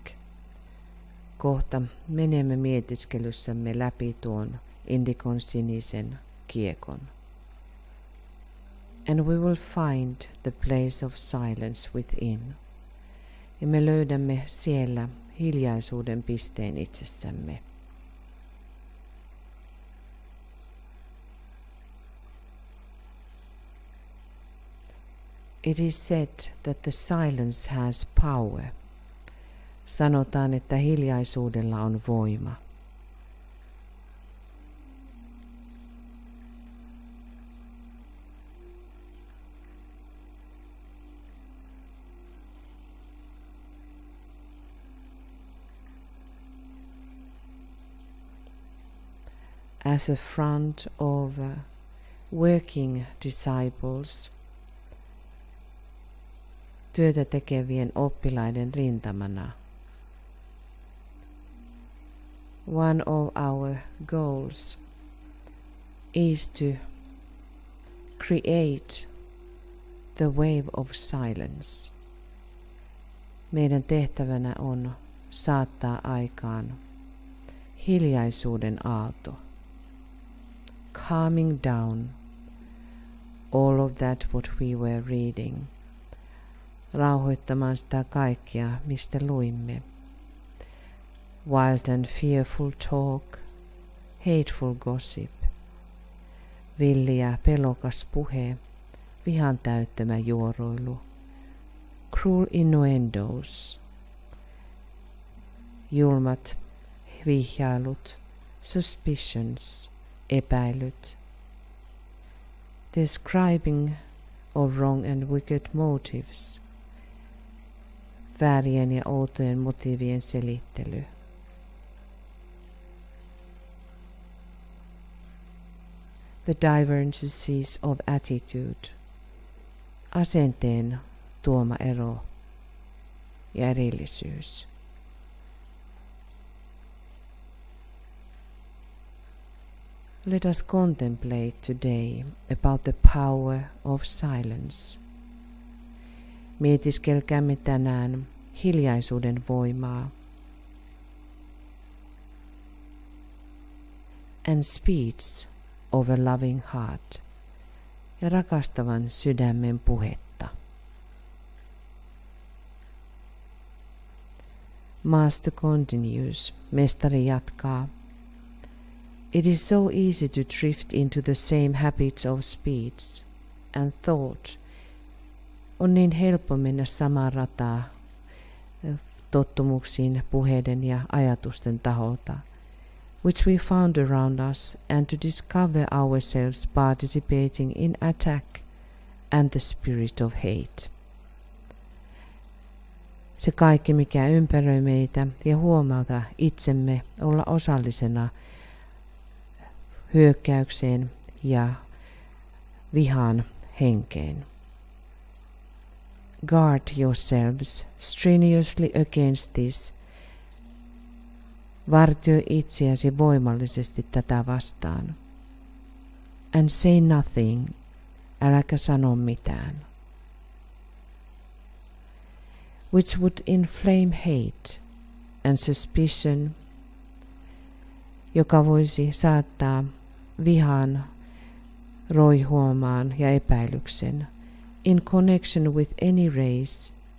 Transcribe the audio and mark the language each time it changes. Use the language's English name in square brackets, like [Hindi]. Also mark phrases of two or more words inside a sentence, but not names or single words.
[Finnish] Kohta menemme mietiskelyssä läpi tuon indikon sinisen kiekon. [English] And we will find the place of silence within. [Finnish] Ja me löydämme siellä hiljaisuuden pisteen itsessämme. [English] It is said that the silence has power. [Finnish] Sanotaan, että hiljaisuudella on voima. [English] As a front of working disciples, [Finnish] työtä tekevien oppilaiden rintamana. [English] One of our goals is to create the wave of silence. [Finnish] Meidän tehtävänä on saattaa aikaan hiljaisuuden aalto. [English] Calming down all of that what we were reading. [Finnish] Rauhoittamaan sitä kaikkea, mistä luimme. [English] Wild and fearful talk, hateful gossip, [Finnish] villi ja pelokas puhe, vihan täyttämä juoroilu, [English] cruel innuendos, [Finnish] julmat vihjailut, suspicions, epäilyt, [English] describing of wrong and wicked motives, [Finnish] väärien ja outojen motiivien selittely. [English] The divergences of attitude, [Finnish] asenteen tuoma ero ja erillisyys. [English] Let us contemplate today about the power of silence. [Finnish] Mietiskelkäämme tänään hiljaisuuden voimaa. [English] And speech of a loving heart, [Finnish] ja rakastavan sydämen puhetta. [English] Master continues, [Finnish] mestari jatkaa. [English] It is so easy to drift into the same habits of speech and thought. [Finnish] On niin helppo mennä samaan rataa tottumuksiin puheiden ja ajatusten taholta, [English] which we found around us, and to discover ourselves participating in attack and the spirit of hate. [Finnish] Se kaikki, mikä ympäröi meitä, ja huomata itsemme olla osallisena hyökkäykseen ja vihan henkeen. [English] Guard yourselves strenuously against this. [Finnish] Vartioi itseäsi voimallisesti tätä vastaan. [English] And say nothing, [Finnish] äläkä sano mitään. [English] Which would inflame hate and suspicion, [Finnish] joka voisi saattaa vihan, roihuomaan ja epäilyksen [English] in connection with any race,